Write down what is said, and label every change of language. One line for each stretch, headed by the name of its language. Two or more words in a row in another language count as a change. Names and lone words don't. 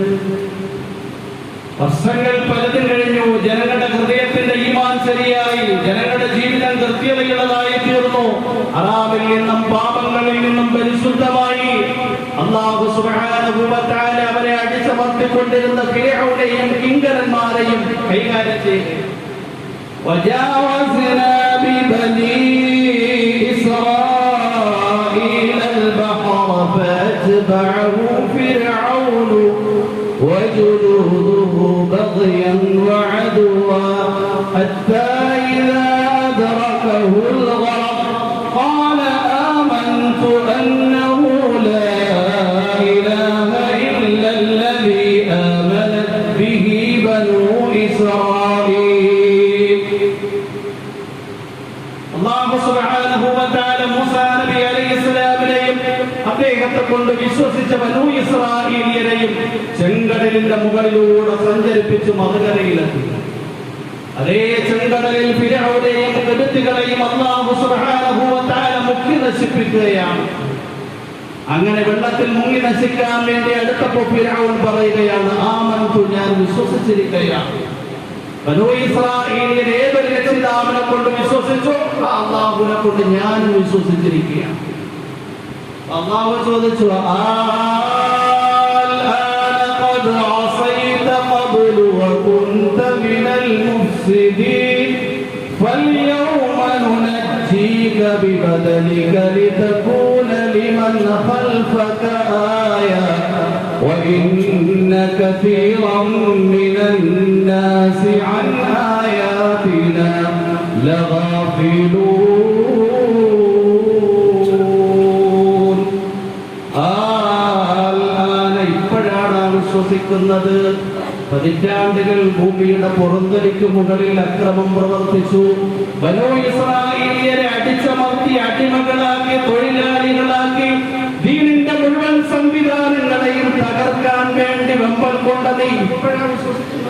Malayalam: വർഷങ്ങൾ പലതും കഴിഞ്ഞു, ജനങ്ങളുടെ ഹൃദയത്തിന്റെ ഈമാൻ ശരിയായി, ജനങ്ങളുടെ ജീവിതം കൃത്യതയുള്ളതായി തീർന്നു. ഹറാമിൽ നിന്നും പാപങ്ങളിൽ നിന്നും പരിശുദ്ധമായി.
Arabic: الله سبحانه وتعالى
Malayalam: അവരെ അടിച്ചമർത്തിക്കൊണ്ടിരുന്ന ഫിർഔനെയും കിങ്കരന്മാരെയും കൈകാര്യം ചെയ്തു.
Arabic: وجاوزنا ببني إسرائيل البحر فأتبعه فرعون وجنوده بغيا وعدوا حتى إذا أدركه الغرق قال آمنت أنه لا إله إلا الذي آمنت به بنو إسرائيل. الله سبحانه وتعالى
Malayalam: മൂസാ നബി അലൈഹിസ്സലാമിനെയും അദ്ദേഹത്തെ കൊണ്ട് വിശ്വസിച്ച ബനൂ ഇസ്രായേലിയരെയും ചെങ്കടലിന്റെ മുകളിലൂടെ സഞ്ചരിപ്പിച്ച് മറുകരയിലെത്തി. അതേ ചെങ്കടലിൽ ഫിർഔനെയും ഖിബ്തികളെയും
Arabic: الله سبحانه وتعالى
Malayalam: മുക്കി നശിപ്പിക്കുകയാണ്. അങ്ങനെ വെള്ളത്തിൽ മുങ്ങി നശിക്കാൻ വേണ്ടി അടുത്തപ്പോൾ ഫിർഔൻ പറയുകയാണ്, ആമന്തു, ഞാൻ വിശ്വസിച്ചിരിക്കുകയാണ്. ബനൂ ഇസ്രായേലിൽ ഏതൊരു രക്ഷിതാവിനെ കൊണ്ട് വിശ്വസിച്ചു, അല്ലാഹുവിനെ കൊണ്ട് ഞാൻ വിശ്വസിച്ചിരിക്കുകയാണ്. അല്ലാഹു ചോദിച്ചു,
Arabic: الآن قد عصيت قبل وكنت من المفسدين فاليوم ننجيك ببدنك لتكون لمن خلفك آية وإن كثيرا من الناس عن آياتنا لغافلون.
Malayalam: ഇപ്പോഴാണ് വിശ്വസിക്കുന്നത്. പതിറ്റാണ്ടുകൾ ഭൂമിയുടെ പുറന്തലിക്ക് മുകളിൽ അക്രമം പ്രവർത്തിച്ചു. ബനൂ ഇസ്രായേലിയരെ അടിച്ചമർത്തി, അടിമകളാക്കി, തൊഴിലാളികളാക്കി, ദീനിന്റെ മുഴുവൻ സംവിധാനങ്ങളെയും തകർക്കാൻ വേണ്ടി വെമ്പൽ കൊണ്ടത് ഇപ്പോഴാണ് വിശ്വസിക്കുന്നത്.